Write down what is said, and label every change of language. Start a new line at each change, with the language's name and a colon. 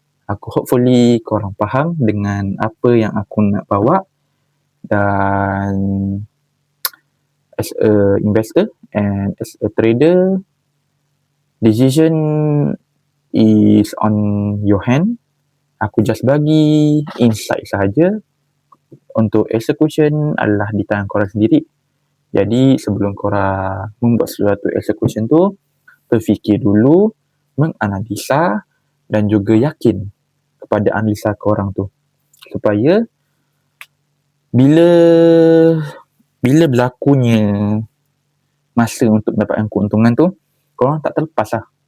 Malay: Aku hopefully korang faham dengan apa yang aku nak bawa. Dan
English: as a investor and as a trader, decision is on your hand.
Malay: Aku just bagi insight sahaja. Untuk execution adalah di tangan korang sendiri. Jadi sebelum korang membuat sesuatu execution tu, berfikir dulu, menganalisa dan juga yakin kepada analisa korang tu, supaya bila berlakunya masa untuk mendapatkan keuntungan tu, korang tak terlepas lah.